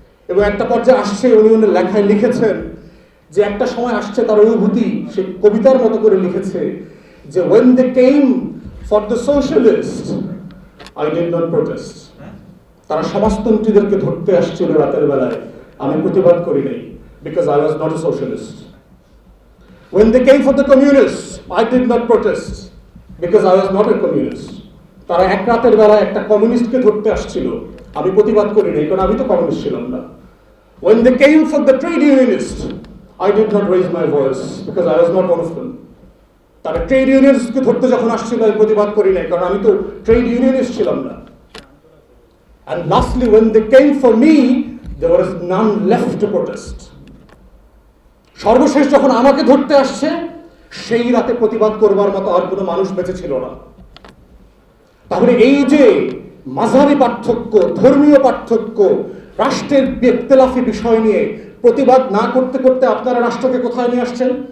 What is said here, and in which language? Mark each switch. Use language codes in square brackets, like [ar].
[bn] এবং একটা পর্যায়ে আসছে, উনি লেখায় লিখেছেন যে একটা সময় আসছে তার অনুভূতি সে কবিতার মতো করে লিখেছে যে [en] when they came for the socialists I did not protest। [bn] তারা সমাজতন্ত্রীদেরকে ধরতে আসছিল রাতের বেলায়, আমি প্রতিবাদ করি নাই, [en] because I was not a socialist। When they came for the communists I did not protest because I was not a communist। [bn] তারা এক রাতের বেলায় একটা কমিউনিস্টকে ধরতে আসছিল, আমি প্রতিবাদ করি নাই, কারণ আমি তো কমিউনিস্ট ছিলাম না। [en] When they came for the trade unionists I did not raise my voice because I was not one of them। [bn] তারা ট্রেড ইউনিয়নিস্টকে ধরতে যখন আসছিল আমি প্রতিবাদ করি নাই, কারণ আমি তো ট্রেড ইউনিয়নিস্ট ছিলাম না। [en] And lastly when they came for me there was none left to protest। [bn] সর্বশেষ যখন আমাকে ধরতে আসছে সেই রাতে প্রতিবাদ করবার মতো আর কোনো মানুষ বেঁচে ছিল না। তাহলে এই যে মাযহাবী পার্থক্য, ধর্মীয় পার্থক্য, রাষ্ট্রের ইখতিলাফি বিষয় নিয়ে প্রতিবাদ না করতে করতে আপনারা রাষ্ট্রকে কোথায় নিয়ে আসছেন?